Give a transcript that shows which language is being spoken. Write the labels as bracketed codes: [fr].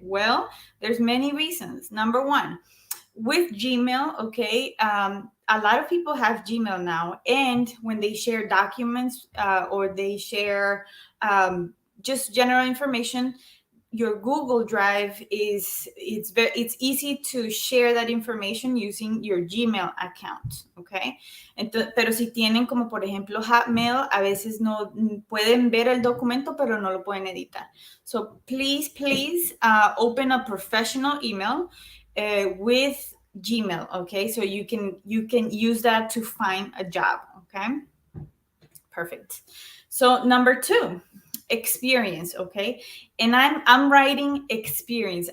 [en] Well, there's many reasons. Number 1, with Gmail, okay, a lot of people have Gmail now, and when they share documents or they share just general information, your Google Drive it's easy to share that information using your Gmail account, okay? [es] Entonces, pero si tienen como por ejemplo Hotmail, a veces no pueden ver el documento, pero no lo pueden editar. [en] So please open a professional email with Gmail, okay? So you can use that to find a job, okay? Perfect. So number 2, experience, okay? And I'm writing experience.